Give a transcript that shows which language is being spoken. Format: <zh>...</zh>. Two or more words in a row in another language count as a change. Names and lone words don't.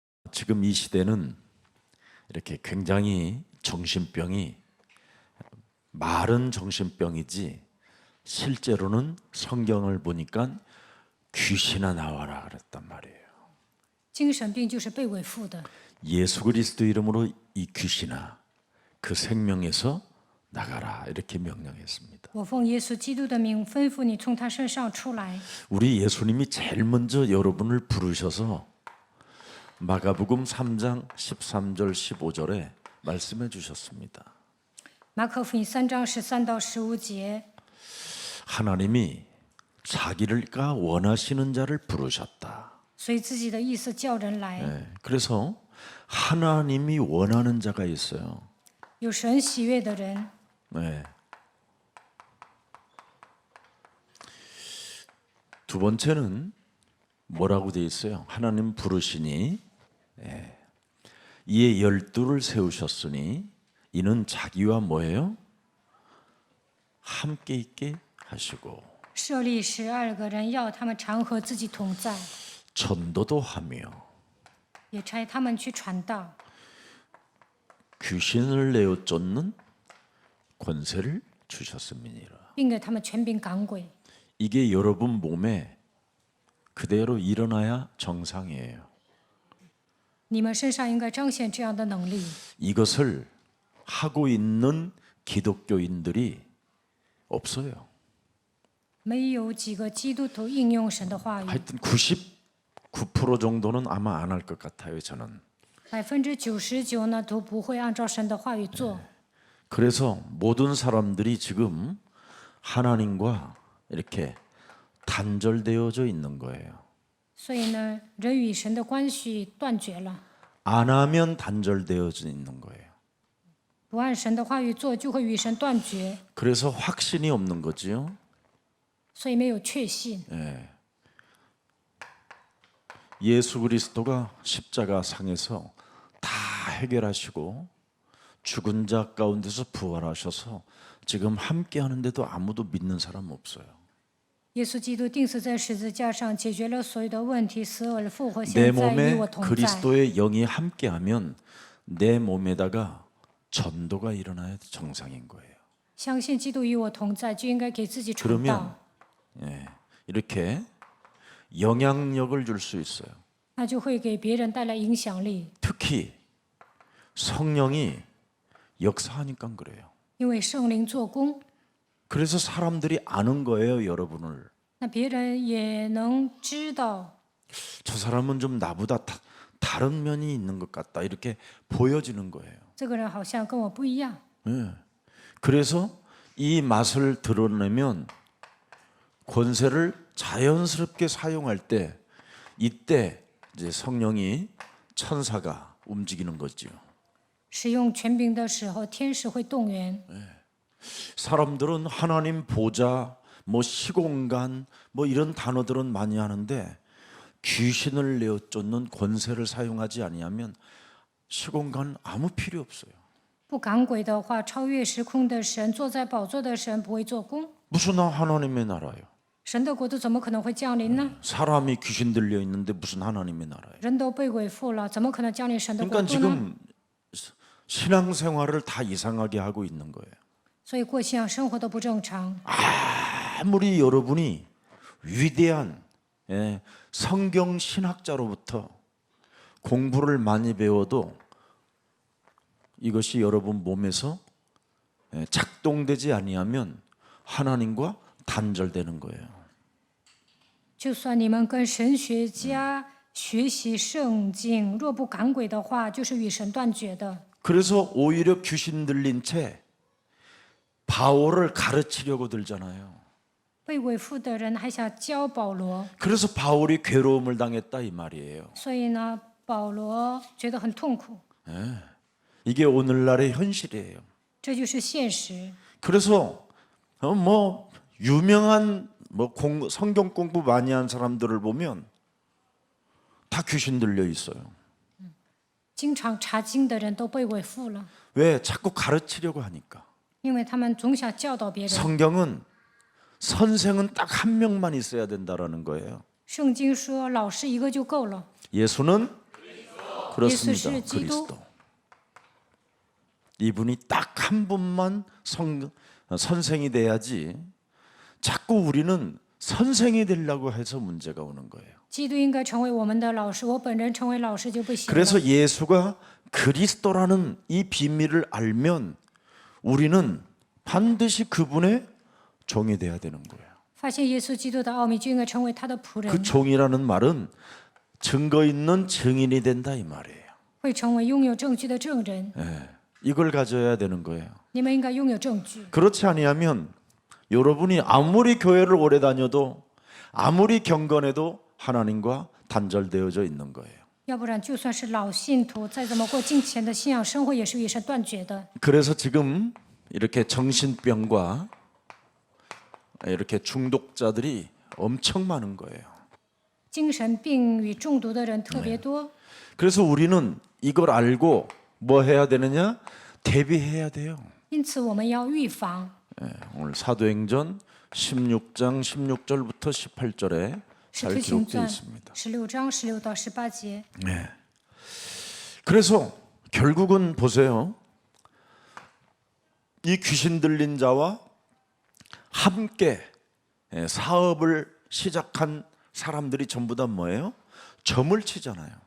<ko>지금 이 시대는 이렇게 굉장히 정신병이 말은 정신병이지 실제로는 성경을 보니까 귀신아 나와라 그랬단 말이에요.</ko> <zh>精神病就是被伪附的。</zh> <ko>예수 그리스도 이름으로 이 귀신아 그 생명에서 나가라 이렇게 명령했습니다.</ko> <zh>我奉耶稣基督的名吩咐你从他身上出来。</zh> <ko>우리 예수님이 제일 먼저 여러분을 부르셔서 마가복음 3장 13절 15절에 말씀해 주셨습니다.</ko> <zh>马可福音3章13到15节，</zh> <ko>하나님이 자기가 원하시는 자를 부르셨다.</ko> <zh>随自己的意思叫人来。</zh> <ko>네, 그래서 하나님이 원하는 자가 있어요.</ko> <zh>有神喜悦的人，</zh> <ko>네. 두 번째는 뭐라고 돼 있어요? 하나님 부르시니 이에 12를 세우셨으니 이는 자기와 뭐예요? 함께 있게 하시고</ko> <zh>设立12个人，要他们常和自己同在，</zh> <ko>전도도 하며</ko> <zh>也差他们去传道，</zh> <ko>귀신을 내어 쫓는 권세를 주셨음이니라.</ko> <zh>并给他们权柄赶鬼。</zh> <ko>이게 여러분 몸에 그대로 일어나야 정상이에요.</ko> <zh>你们身上应该彰显这样的能力。</zh> <ko>이것을 하고 있는 기독교인들이 없어요.</ko> <zh>没有几个基督徒应用神的话语，</zh> <ko>하여튼 99% 정도는 아마 안 할 것 같아요, 저는.</ko> <zh>99% 呢都不会按照神的话语做。</zh> <ko>그래서 모든 사람들이 지금 하나님과 이렇게 단절되어져 있는 거예요.</ko> <zh>所以呢，人与神的关系断绝了，</zh> <ko>안 하면 단절되어져 있는 거예요.</ko> <zh>不按神的话语做，就会与神断绝，</zh> <ko>그래서 확신이 없는 거지요.</ko> <zh>所以没有确信。</zh> <ko>예수 그리스도가 십자가 상에서 다 해결하시고 죽은 자 가운데서 부활하셔서 지금 함께 하는데도 아무도 믿는 사람 없어요.</ko> <zh>耶稣基督钉死在十字架上，解决了所有的问题，死而复活，</zh> <ko>내</ko> <zh>现在与</zh> <ko>몸에</ko> <zh>我同在。</zh> <ko>그리스도의 영이 함께하면 내 몸에다가 전도가 일어나야 정상인 거예요.</ko> <zh>相信基督与我同在，就应该给自己传</zh> <ko>그러면</ko> <zh>道，</zh> <ko>이렇게 영향력을 줄 수 있어요.</ko> <zh>那就会给别人带来影响力。</zh> <ko>특히 성령이 역사하니까 그래요.</ko> <zh>因为圣灵做工，</zh> <ko>그래서 사람들이 아는 거예요, 여러분을.</ko> <zh>那别人也能知道</zh> <ko>저 사람은 좀 나보다 다른 면이 있는 것 같다. 이렇게 보여지는 거예요.</ko> <zh>这个人好像跟我不一样。</zh> <ko>그래서 이 맛을 드러내면 권세를 자연스럽게 사용할 때 이때 이제 성령이 천사가 움직이는 거죠.</ko> <zh>使用权柄的时候，天使会动员。</zh> <ko>사람들은 하나님 보좌, 뭐 시공간, 뭐 이런 단어들은 많이 하는데 귀신을 내어 쫓는 권세를 사용하지 아니하면 시공간 아무 필요 없어요.</ko> <zh>不赶鬼的话，超越时空的神，坐在宝座的神不会做工。</zh> <ko>무슨 하나님의 나라예요?</ko> <zh>神的国度怎么可能会降临呢？</zh> <ko>사람이 귀신 들려 있는데 무슨 하나님의 나라예요?</ko> <zh>人都被鬼附了，怎么可能降临神的国</zh> <ko>그러니까</ko> <zh>度呢？</zh> <ko>지금 신앙생활을 다 이상하게 하고 있는 거예요.</ko> <zh>所以过信仰生活都不正常。</zh> <ko>아무리 여러분이 위대한 성경 신학자로부터 공부를 많이 배워도 이것이 여러분 몸에서 작동되지 아니하면 하나님과 단절되는 거예요.</ko> <zh>就算你们跟神学家学习圣经，若不赶鬼的话，就是与神断绝的。</zh> <ko>그래서 오히려 귀신 들린 채 바울을 가르치려고 들잖아요.</ko> <zh>被鬼附的人还想教保罗，</zh> <ko>그래서 바울이 괴로움을 당했다 이 말이에요.</ko> <zh>所以呢，保罗觉得很痛苦。</zh> <ko>이게 오늘날의 현실이에요.</ko> <zh>这就是现实。</zh> <ko>그래서 뭐 유명한 뭐 성경 공부 많이 한 사람들을 보면 다 귀신 들려 있어요.</ko> <zh>经常查经的人都被鬼附了，</zh> <ko>왜? 자꾸 가르치려고 하니까.</ko> <zh>因为他们总想教导别人。</zh> <ko>성경은 선생은 딱 한 명만 있어야 된다라는 거예요.</ko> <zh>圣经说，老师一个就够了。</zh> <ko>예수는 그렇습니다.</ko> <zh>是基督。</zh> <ko>그리스도. 이분이 딱 한 분만 선생이 돼야지 자꾸 우리는 선생이 되려고 해서 문제가 오는 거예요.</ko> <zh>基督应该成为我们的老师，我本人成为老师就不行了。</zh> <ko>그래서 예수가 그리스도라는 이 비밀을 알면 우리는 반드시 그분의 종이 돼야 되는 거예요.</ko> <zh>发现耶稣基督的奥秘，就应该成为他的仆</zh> <ko>그</ko> <zh>人，</zh> <ko>종이라는 말은 증거 있는 증인이 된다 이 말이에요.</ko> <zh>会成为拥有证据的证人。</zh> <ko>예, 이걸 가져야 되는 거예요.</ko> <zh>你们应该拥有证据。</zh> <ko>그렇지 아니하면 여러분이 아무리 교회를 오래 다녀도 아무리 경건해도 하나님과 단절되어져 있는 거예요.</ko> <zh>要不然，就算是老信徒，再怎么过敬虔的信仰生活，也是与神断绝的。</zh> <ko>그래서 지금 이렇게 정신병과 이렇게 중독자들이 엄청 많은 거예요.</ko> <zh>精神病与中毒的人特别多，</zh> <ko>그래서 우리는 이걸 알고 뭐 해야 되느냐? 대비해야 돼요.</ko> <zh>因此我们要预防。</zh> <ko>예, 오늘 사도행전 16장 16절부터 18절에</ko> <zh>使</zh> <ko>잘</ko> <zh>徒行</zh> <ko>기록되어</ko> <zh>传</zh> <ko>있습니다.</ko> <zh>16章16到18节。</zh> <ko>네. 그래서 결국은 보세요. 이 귀신 들린 자와 함께 사업을 시작한 사람들이 전부 다 뭐예요? 점을 치잖아요.</ko>